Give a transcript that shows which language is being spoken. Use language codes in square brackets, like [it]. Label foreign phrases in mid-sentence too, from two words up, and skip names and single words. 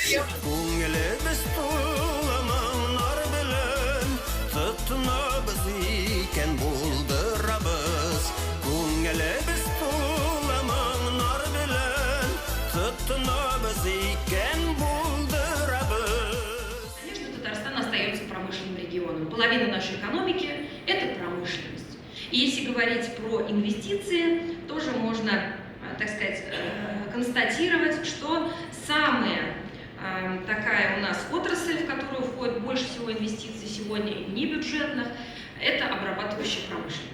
[tt] Күңелебез тулы моңнар белән, тотынабыз икән булдырабыз. Күңелебез тулы моңнар белән, тотынабыз икән булдырабыз. [ru] Конечно, Татарстан остается промышленным регионом. Половина нашей экономики – это промышленность. И если говорить про инвестиции, тоже можно, так сказать, констатировать, что самая такая у нас отрасль, в которую входит больше всего инвестиций сегодня небюджетных, это обрабатывающая промышленность.